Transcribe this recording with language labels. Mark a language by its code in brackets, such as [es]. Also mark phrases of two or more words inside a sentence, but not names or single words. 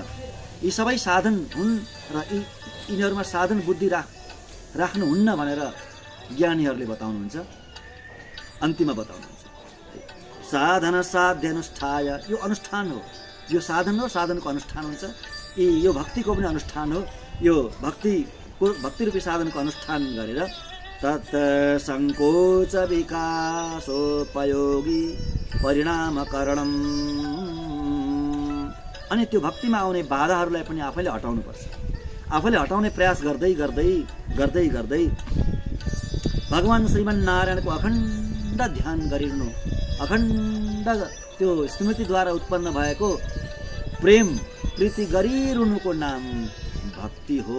[ne] यी सबै साधन हुन् र यिनीहरूमा साधन बुद्धि राख्नुहुन्न भनेर ज्ञानीहरूले बताउनुहुन्छ, अन्तिममा बताउनुहुन्छ। [sa] साधन साध्यनुष्ठाय, [ne] यो अनुष्ठान हो। यो साधन हो, साधनको अनुष्ठान हुन्छ। यो भक्तिको पनि अनुष्ठान हो। यो भक्ति रूपी साधनको अनुष्ठान गरेर [sa] तत् संकोच विकासोपयोगी परिणामकरणम्। [ne] अनि त्यो भक्तिमा आउने बाधाहरूलाई पनि आफैले हटाउनुपर्छ। आफैले हटाउने प्रयास गर्दै गर्दै गर्दै गर्दै भगवान श्रीमन्नारायणको अखण्ड ध्यान गरिरहनु, अखण्ड त्यो स्मृतिद्वारा उत्पन्न भएको प्रेम प्रीति गरिरहनुको नाम भक्ति हो।